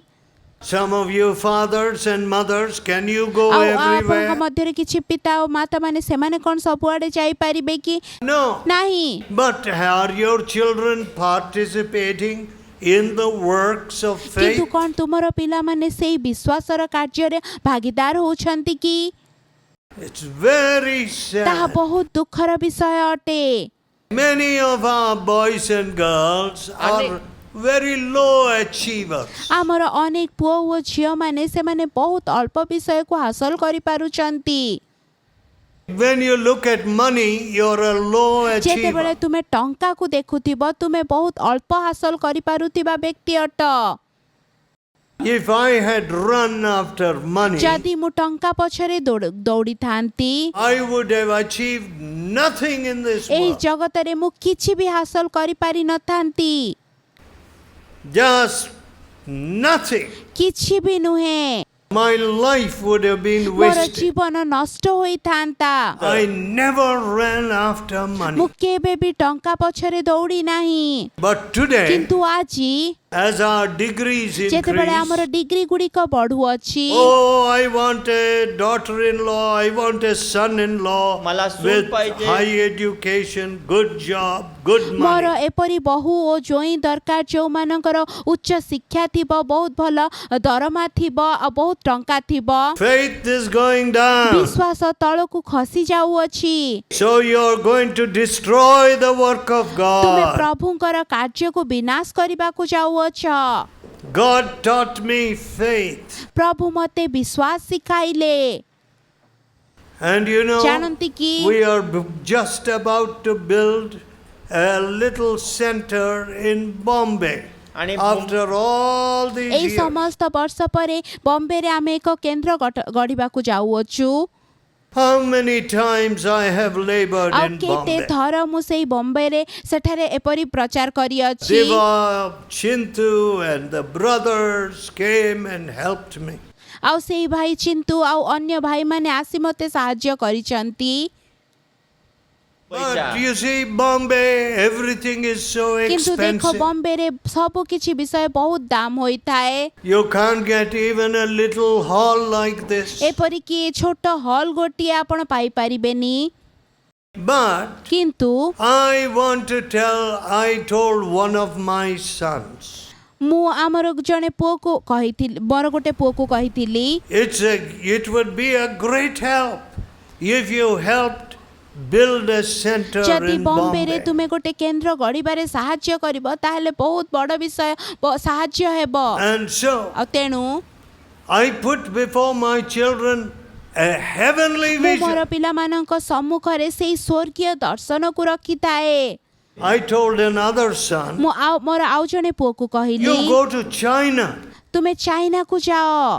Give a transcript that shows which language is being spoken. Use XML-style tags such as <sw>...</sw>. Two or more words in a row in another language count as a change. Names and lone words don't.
<en>Some of you fathers and mothers, can you go</en> <or>ଆଉ ଆପଣଙ୍କ</or> <en>everywhere?</en> <or>ମଧ୍ୟରେ କିଛି ପିତା ଓ ମାତାମାନେ ସେମାନେ କ'ଣ ସବୁଆଡ଼େ ଯାଇପାରିବେ କି?</or> <en>No.</en> <or>ନାହିଁ।</or> <en>But are your children participating in the works of</en> <or>କିନ୍ତୁ</or> <en>faith?</en> <or>କ'ଣ ତୁମର ପିଲାମାନେ ସେଇ ବିଶ୍ୱାସର କାର୍ଯ୍ୟରେ ଭାଗୀଦାର ହେଉଛନ୍ତି କି?</or> <en>It's very</en> <or>ତାହା</or> <en>sad.</en> <or>ବହୁତ ଦୁଃଖର ବିଷୟ ଅଟେ।</or> <en>Many of our boys and girls are very low achievers.</en> <or>ଆମର ଅନେକ ପୁଅ ଓ ଝିଅମାନେ ସେମାନେ ବହୁତ ଅଳ୍ପ ବିଷୟକୁ ହାସଲ କରିପାରୁଛନ୍ତି।</or> <en>When you look at money, you're a low</en> <or>ଯେତେବେଳେ</or> <en>achiever.</en> <or>ତୁମେ ଟଙ୍କାକୁ ଦେଖୁଥିବ ତୁମେ ବହୁତ ଅଳ୍ପ ହାସଲ କରିପାରୁଥିବା ବ୍ୟକ୍ତି ଅଟ।</or> <en>If I had run after money,</en> <or>ଯଦି ମୁଁ ଟଙ୍କା ପଛରେ ଦୌଡ଼ିଥାନ୍ତି</or> <en>I would have achieved nothing in this</en> <or>ଏହି</or> <en>world.</en> <or>ଜଗତରେ ମୁଁ କିଛି ବି ହାସଲ କରିପାରିନଥାନ୍ତି,</or> <en>Just nothing.</en> <or>କିଛି ବି ନୁହେଁ।</or> <en>My life would have been</en> <or>ମୋର</or> <en>wasted.</en> <or>ଜୀବନ ନଷ୍ଟ ହୋଇଥାନ୍ତା।</or> <en>I never ran after</en> <or>ମୁଁ</or> <en>money.</en> <or>କେବେ ବି ଟଙ୍କା ପଛରେ ଦୌଡ଼ି ନାହିଁ,</or> <en>But today,</en> <or>କିନ୍ତୁ ଆଜି</or> <en>as our degrees</en> <or>ଯେତେବେଳେ ଆମର</or> <en>increase,</en> <or>ଡିଗ୍ରୀ ଗୁଡ଼ିକ ବଢ଼ୁଅଛି,</or> <en>oh, I want a daughter-in-law, I want a son-in-law</en> <mr>मला सून</mr> <en>with</en> <mr>पाहिजे.</mr> <en>high education, good job, good</en> <or>ମୋର</or> <en>money.</en> <or>ଏପରି ବହୁ ଓ ଜୋଇଁ ଦରକାର ଯେଉଁମାନଙ୍କର ଉଚ୍ଚ ଶିକ୍ଷା ଥିବ, ବହୁତ ଭଲ ଦରମା ଥିବ ଆଉ ବହୁତ ଟଙ୍କା ଥିବ।</or> <en>Faith is going down.</en> <or>ବିଶ୍ୱାସ ତଳକୁ ଖସି ଯାଉଅଛି।</or> <en>So you're going to destroy the work of</en> <or>ତୁମେ</or> <en>God.</en> <or>ପ୍ରଭୁଙ୍କର କାର୍ଯ୍ୟକୁ ବିନାଶ କରିବାକୁ ଯାଉଅଛ।</or> <en>God taught me faith.</en> <or>ପ୍ରଭୁ ମୋତେ ବିଶ୍ୱାସ ଶିଖାଇଲେ।</or> <en>And you know,</en> <or>ଜାଣନ୍ତି କି</or> <en>we are just about to build a little center in Bombay.</en> <mr>आणि</mr> <en>After all these</en> <or>ଏହି</or> <en>years,</en> <or>ସମସ୍ତ ବର୍ଷ ପରେ ବମ୍ବେରେ ଆମେ ଏକ କେନ୍ଦ୍ର ଗଢ଼ିବାକୁ ଯାଉଅଛୁ।</or> <en>how many times I have labored</en> <or>ଆଉ</or> <en>in</en> <or>କେତେ</or> <en>Bombay.</en> <or>ଥର ମୁଁ ସେଇ ବମ୍ବେରେ ସେଠାରେ ଏପରି ପ୍ରଚାର କରିଅଛି।</or> <en>Diva, Chintu and the brothers came and helped me.</en> <or>ଆଉ ସେଇ ଭାଇ ଚିନ୍ତୁ ଆଉ ଅନ୍ୟ ଭାଇମାନେ ଆସି ମୋତେ ସାହାଯ୍ୟ କରିଛନ୍ତି।</or> <mr>पैसा.</mr> <en>But you see, Bombay, everything is so</en> <or>କିନ୍ତୁ ଦେଖ</or> <en>expensive.</en> <or>ବମ୍ବେରେ ସବୁ କିଛି ବିଷୟ ବହୁତ ଦାମ ହୋଇଥାଏ।</or> <en>You can't get even a little hall like this.</en> <or>ଏପରିକି ଛୋଟ ହଲ୍ ଗୋଟିଏ ଆପଣ ପାଇପାରିବେନି।</or> <en>But</en> <or>କିନ୍ତୁ</or> <en>I want to tell, I told one of my sons,</en> <or>ମୁଁ ଆମର ଜଣେ ପୁଅକୁ କହିଥିଲି, ମୋର ଗୋଟେ ପୁଅକୁ କହିଥିଲି,</or> <en>it would be a great help if you helped build a center</en> <or>ଯଦି</or> <en>in</en> <or>ବମ୍ବେରେ</or> <en>Bombay.</en> <or>ତୁମେ ଗୋଟେ କେନ୍ଦ୍ର ଗଢ଼ିବାରେ ସାହାଯ୍ୟ କରିବ ତାହେଲେ ବହୁତ ବଡ଼ ବିଷୟ ସାହାଯ୍ୟ ହେବ।</or> <en>And so</en> <or>ଆଉ ତେଣୁ</or> <en>I put before my children a heavenly</en> <or>ମୁଁ ମୋର</or> <en>vision.</en> <or>ପିଲାମାନଙ୍କ ସମ୍ମୁଖରେ ସେଇ ସ୍ୱର୍ଗୀୟ ଦର୍ଶନକୁ ରଖିଥାଏ।</or> <en>I told another son,</en> <or>ମୁଁ ମୋର ଆଉ ଜଣେ ପୁଅକୁ କହିଲି,</or> <en>you go to China,</en> <or>ତୁମେ ଚାଇନାକୁ ଯାଅ,</or>